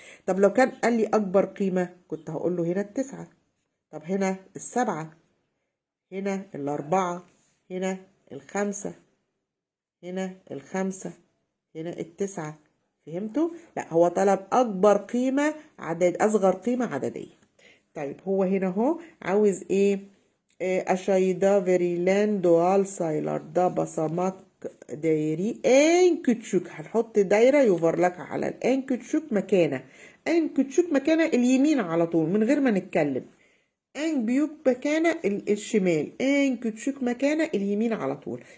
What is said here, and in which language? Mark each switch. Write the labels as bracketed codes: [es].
[ar] طب لو كان قال لي اكبر قيمة كنت هقول له هنا 9. طب هنا 7، هنا 4، هنا 5، هنا 5، هنا 9. فهمتوا؟ لا، هو طلب اكبر قيمة اصغر قيمة عددية. طيب هو هنا اهو عاوز ايه؟ [tr] aşağıda verilen doğal sayılarda basamak değeri en küçük. [ar] هنحط دايرة يفرلك على [tr] en küçük [ar] مكانة. en küçük مكانة اليمين على طول من غير ما نتكلم. [tr] en büyük [ar] مكانة الشمال. [tr] en küçük [ar] مكانة اليمين على طول.